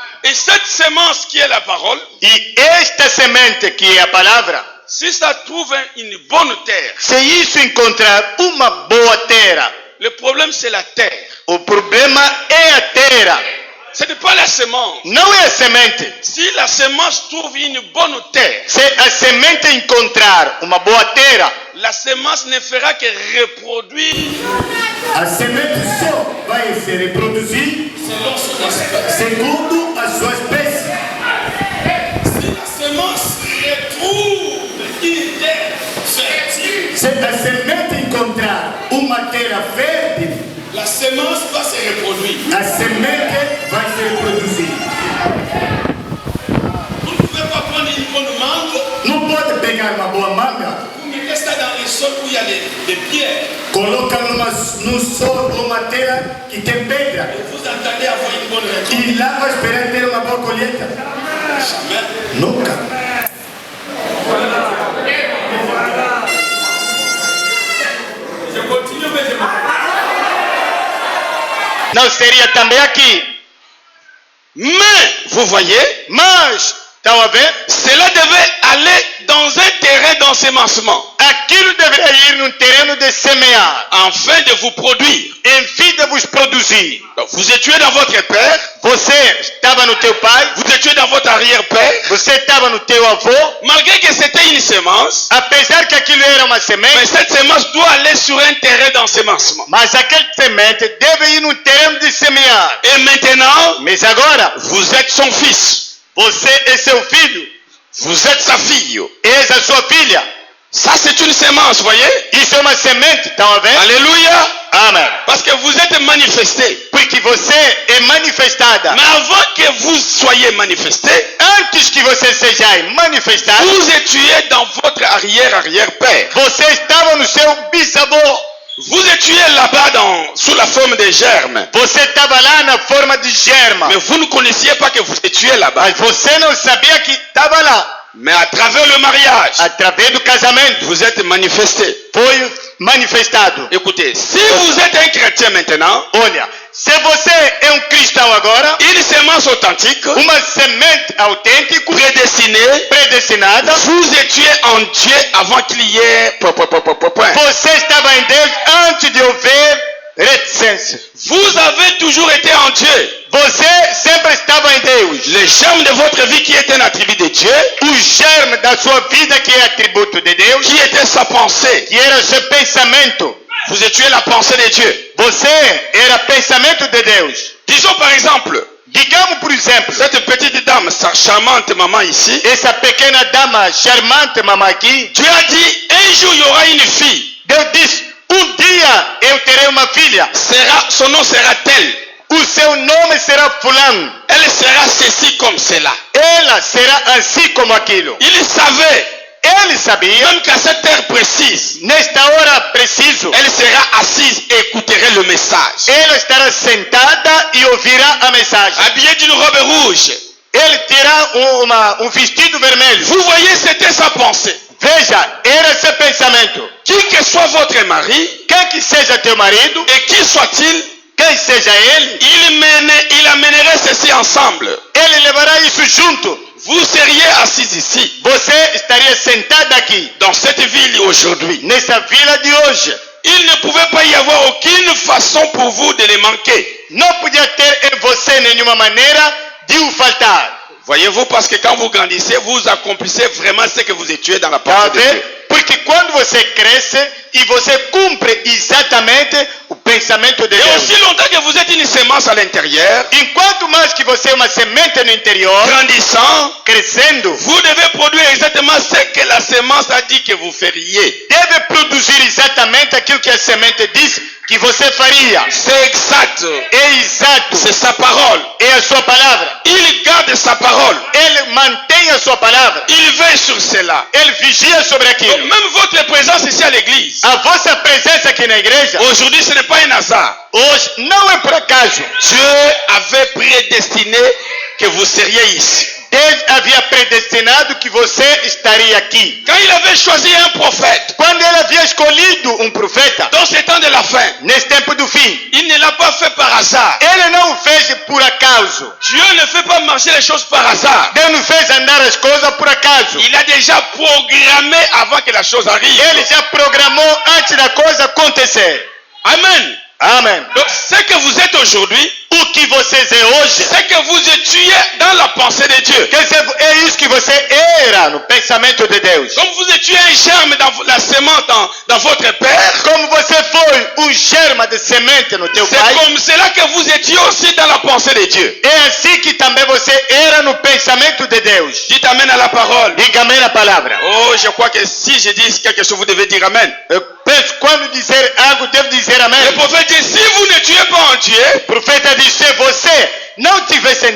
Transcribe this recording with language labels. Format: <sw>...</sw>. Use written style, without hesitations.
<fr>Et cette semence qui est la parole,</fr> <pt>E esta semente que é a palavra,</pt> <fr>si ça trouve une bonne terre,</fr> <pt>se isso encontrar uma boa terra,</pt> <fr>le problème c'est la terre.</fr> <pt>o problema é a terra,</pt> <fr>Ce n'est pas la semence.</fr> <pt>não é a semente.</pt> <fr>Si la semence trouve une bonne terre,</fr> <pt>Se a semente encontrar uma boa terra,</pt> <fr>la semence ne fera que reproduire</fr> <pt>a semente só vai se reproduzir segundo a sua espécie.</pt> <fr>Si la semence retrouve une terre fertile,</fr> <pt>Se a semente encontrar uma terra fértil,</pt> <fr>la semence va se reproduire.</fr> <pt>a semente vai se reproduzir.</pt> <fr>Vous ne pouvez pas prendre une bonne mangue,</fr> <pt>Não pode pegar uma boa manga,</pt> <fr>vous mettez ça dans les sols où il y a des pierres,</fr> <pt>coloca no sol ou uma terra que tem pedra,</pt> <fr>et vous attendez avoir une bonne récolte.</fr> <pt>e lá vai esperar ter uma boa colheita.</pt> <fr>Jamais.</fr> <pt>Nunca.</pt> <fr>Je continue, mais je me...</fr> <pt>Não seria também aqui.</pt> <fr>Mais, vous voyez,</fr> <pt>Mas, estão a ver?</pt> <fr>cela devait aller dans un terrain d'ensemencement,</fr> <pt>Aquilo deveria ir num terreno de semear,</pt> <fr>afin de vous produire.</fr> <pt>em fim de vos produzir.</pt> <fr>Donc, vous étiez dans votre père,</fr> <pt>Você estava no teu pai,</pt> <fr>vous étiez dans votre arrière-père,</fr> <pt>você estava no teu avô,</pt> <fr>malgré que c'était une semence,</fr> <pt>apesar que aquilo era uma</pt> <fr>mais</fr> <pt>semente,</pt> <fr>cette semence doit aller sur un terrain d'ensemencement.</fr> <pt>mas aquele semente deve ir num terreno de semear.</pt> <fr>Et maintenant,</fr> <pt>Mas agora,</pt> <fr>vous êtes son fils,</fr> <pt>você é seu filho,</pt> <fr>vous êtes sa fille.</fr> <pt>és a sua filha.</pt> <fr>Ça, c'est une semence, voyez?</fr> <pt>Isso é uma semente, estão a ver?</pt> <fr>Alléluia.</fr> <pt>Amém.</pt> <fr>Parce que vous êtes manifesté.</fr> <pt>Porque você é manifestada.</pt> <fr>Mais avant que vous soyez manifesté,</fr> <pt>Antes que você seja manifestada,</pt> <fr>vous étiez dans votre arrière-arrière-père.</fr> <pt>você estava no seu bisavô.</pt> <fr>Vous étiez là-bas sous la forme des germes.</fr> <pt>Você estava lá na forma de germa.</pt> <fr>Mais vous ne connaissiez pas que vous étiez là-bas.</fr> <pt>Mas você não sabia que estava lá.</pt> <fr>Mais à travers le mariage,</fr> <pt>Através do casamento,</pt> <fr>vous êtes manifesté.</fr> <pt>foi manifestado.</pt> <fr>Écoutez, si vous êtes un chrétien maintenant,</fr> <pt>Olha, se você é cristão agora,</pt> <fr>une semence authentique,</fr> <pt>uma semente autêntica,</pt> <fr>prédestinée,</fr> <pt>predestinada,</pt> <fr>vous étiez en Dieu avant qu'il y ait...</fr> <pt>você estava em Deus antes de houver reticência.</pt> <fr>Vous avez toujours été en Dieu.</fr> <pt>Você sempre estava em Deus.</pt> <fr>Le germe de votre vie qui est un attribut de Dieu,</fr> <pt>O germe da sua vida, que é atributo de Deus,</pt> <fr>qui était sa pensée.</fr> <pt>que era seu pensamento.</pt> <fr>Vous étiez la pensée de Dieu.</fr> <pt>Você era pensamento de Deus.</pt> <fr>Disons par exemple,</fr> <pt>Digamos, por exemplo,</pt> <fr>cette petite dame, sa charmante maman ici,</fr> <pt>essa pequena dama charmante, mamãe aqui,</pt> <fr>Dieu a dit, un jour il y aura une fille,</fr> <pt>Deus diz, dia eu terei uma filha,</pt> <fr>son nom sera tel,</fr> <pt>o seu nome será fulano,</pt> <fr>elle sera ceci comme cela.</fr> <pt>ela será assim como aquilo.</pt> <fr>Il savait,</fr> <pt>Ele sabia,</pt> <fr>même qu'à cette heure précise,</fr> <pt>nesta hora preciso,</pt> <fr>elle sera assise et écouterait le message.</fr> <pt>ela estará sentada e ouvirá a mensagem.</pt> <fr>Habillée d'une robe rouge.</fr> <pt>Ele terá vestido vermelho.</pt> <fr>Vous voyez, c'était sa pensée.</fr> <pt>Veja, era seu pensamento.</pt> <fr>Qui que soit votre mari,</fr> <pt>Quem que seja teu marido,</pt> <fr>et qui soit-il,</fr> <pt>quem seja ele,</pt> <fr>il amènerait ceci ensemble.</fr> <pt>ele levará isso junto.</pt> <fr>Vous seriez assis ici,</fr> <pt>Você estaria sentado aqui,</pt> <fr>dans cette ville aujourd'hui.</fr> <pt>nessa vila de hoje.</pt> <fr>Il ne pouvait pas y avoir aucune façon pour vous de les manquer.</fr> <pt>Não podia ter em você nenhuma maneira de o faltar.</pt> <fr>Voyez-vous, parce que quand vous grandissez, vous accomplissez vraiment ce que vous étudiez dans la</fr> <pt>Tá</pt> <fr>pensée de Dieu.</fr> <pt>vendo? Porque quando você cresce e você cumpre exatamente o pensamento de</pt> <fr>Et aussi longtemps que vous êtes une semence à l'intérieur,</fr> <pt>Enquanto mais que você é uma semente no interior,</pt> <fr>grandissant,</fr> <pt>crescendo,</pt> <fr>vous devez produire exactement ce que la semence a dit que vous feriez.</fr> <pt>deve produzir exatamente aquilo que a semente diz que você faria.</pt> <fr>C'est exact.</fr> <pt>É exato.</pt> <fr>C'est sa parole.</fr> <pt>É a sua palavra.</pt> <fr>Il garde sa parole.</fr> <pt>Ele mantém a sua palavra.</pt> <fr>Il veille sur cela.</fr> <pt>Ele vigia sobre</pt> <fr>Donc,</fr> <pt>aquilo.</pt> <fr>même votre présence ici à l'église,</fr> <pt>A vossa presença aqui na igreja,</pt> <fr>aujourd'hui, ce n'est pas un hasard.</fr> <pt>hoje, não é por acaso.</pt> <fr>Dieu avait prédestiné que vous seriez ici.</fr> <pt>Deus havia predestinado que você estaria aqui.</pt> <fr>Quand il avait choisi un prophète,</fr> <pt>Quando ele havia escolhido profeta,</pt> <fr>dans ces temps de la fin,</fr> <pt>nesse tempo do fim,</pt> <fr>il ne l'a pas fait par hasard.</fr> <pt>ele não o fez por acaso.</pt> <fr>Dieu ne fait pas marcher les choses par hasard.</fr> <pt>Deus não fez andar as coisas por acaso.</pt> <fr>Il a déjà programmé avant que la chose arrive.</fr> <pt>Ele já programou antes da coisa acontecer.</pt> <fr>Amen.</fr> <pt>Amém.</pt> <fr>Donc, ce que vous êtes aujourd'hui,</fr> <pt>O que vocês é hoje,</pt> <fr>c'est que vous étiez dans la pensée de Dieu.</fr> <pt>quer dizer, é isso que você era no pensamento de Deus.</pt> <fr>Comme vous étiez un germe dans la sémence dans votre père,</fr> <pt>Como você foi germa de semente no teu</pt> <fr>c'est</fr> <pt>pai,</pt> <fr>comme cela que vous étiez aussi dans la pensée de Dieu.</fr> <pt>é assim que também você era no pensamento de Deus.</pt> <fr>Dites amen à la parole.</fr> <pt>Diga amém na palavra.</pt> <fr>Oh, je crois que si je dis quelque chose, vous devez dire amen.</fr> <pt>Eu penso, quando dizer algo, devo dizer amém.</pt> <fr>Le prophète dit, si vous ne tuez pas en Dieu,</fr> <pt>O profeta diz, se você não tivesse em</pt>